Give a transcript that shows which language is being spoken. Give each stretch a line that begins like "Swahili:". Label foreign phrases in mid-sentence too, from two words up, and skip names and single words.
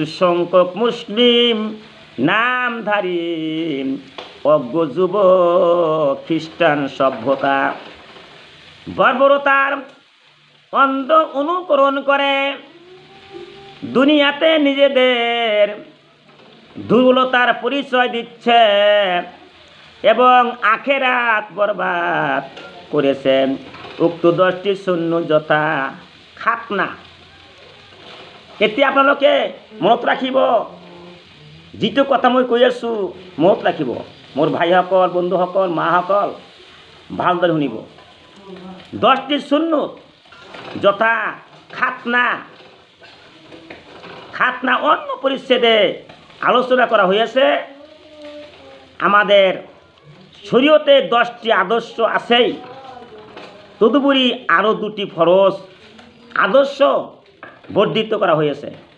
Bangla: সংখ্যক মুসলিম নামধারী অজ্ঞ যুবক খ্রিস্টান সভ্যতা বর্বরতার অন্ধ অনুকরণ করে দুনিয়াতে নিজেদের দুর্বলতার পরিচয় দিচ্ছে এবং আখেরাত বরবাদ করেছে। উক্ত 10টি সুন্নত যথা খাতনা।
Assamese: এতে আপোনালোকে মনত ৰাখিব, যিটো কথা মই কৈ আছোঁ মনত ৰাখিব। মোৰ ভাইসকল, বন্ধুসকল, মাসকল ভালদৰে শুনিব।
Bangla: 10টি সুন্নত যথা খাতনা। খাতনা অন্য পরিচ্ছেদে আলোচনা করা হয়েছে। আমাদের শরীয়তে 10টি আদর্শ আছেই, তদুপরি আরও 2টি ফরজ আদর্শ বর্ধিত করা হয়েছে।